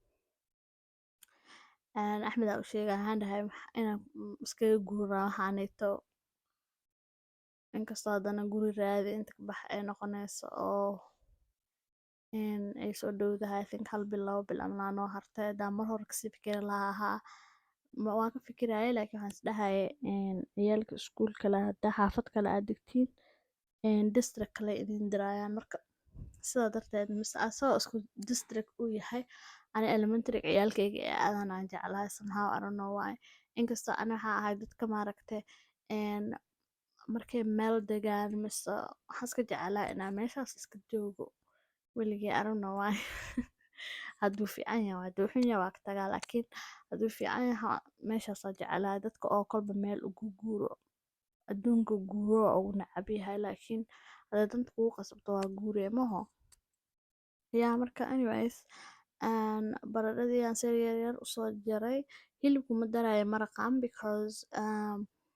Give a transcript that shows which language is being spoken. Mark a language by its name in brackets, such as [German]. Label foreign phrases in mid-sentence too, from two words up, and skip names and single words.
[Somali] axmed aa u sheegay waxaan dhahay inaan iskaga guuraa waxaanayto inkastoo haddana guri raadi inta ka bax ay noqonayso oo ay soo dhowdahay [English] I think [Somali] 1 bil 2 bil camal aa noo hartay haddaan mar hore kasii fikiri lahaa waan ka fikirayay laakiin waxaan isdhahayay ciyaalka iskuulka leh haddaa xaafad kale aad degtiin district kale idin dirayaan marka sidaa darteed mise asagoo isku district uu yahay ani elementary ciyaalkayga ee aadan aan jeclahay [English] somehow I don't know why [Somali] inkastoo ani waxaan ahay dadka maaragtay markay meel degaan mise waxaan iska jeclaa inaan meeshaas iska joogo weligay [English] I don't know why [Somali] hadduu fiican yahay hadduu xun yahay waa ka tagaa laakiin hadduu fiican yahay meeshaasaa jeclaa dadka oo kolba meel ugu guuro adduunka guuro ugu necab yahay laakiin hadday danta kugu qasabto waa guuree maho yaa marka anyways baradhadii aan si yaryar usoo jaray hilibku ma daraayo maraqan